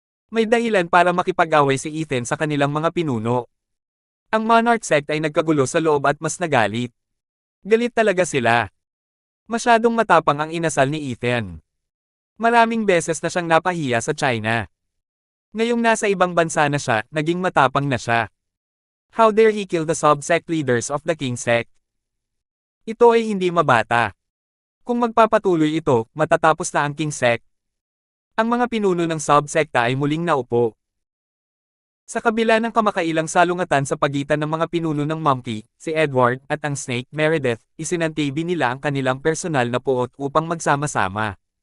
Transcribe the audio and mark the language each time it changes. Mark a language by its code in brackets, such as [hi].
[tl] May dahilan para makipag-away si Ethan sa kanilang mga pinuno. Ang Monarch Sect ay nagkagulo sa loob at mas nagalit. Galit talaga sila. Masyadong matapang ang inasal ni Ethan. Maraming beses na siyang napahiya sa China. Ngayong nasa ibang bansa na siya, naging matapang na siya. [en] How dare he kill the sub-sect leaders of the King Sect? [tl] Ito ay hindi mabata. Kung magpapatuloy ito, matatapos na ang King Sect. Ang mga pinuno ng sub-sekta ay muling naupo. Sa kabila ng kamakailang salungatan sa pagitan ng mga pinuno ng Monkey, si Edward, at ang Snake, Meredith, isinantibi nila ang kanilang personal na puot upang magsama-sama.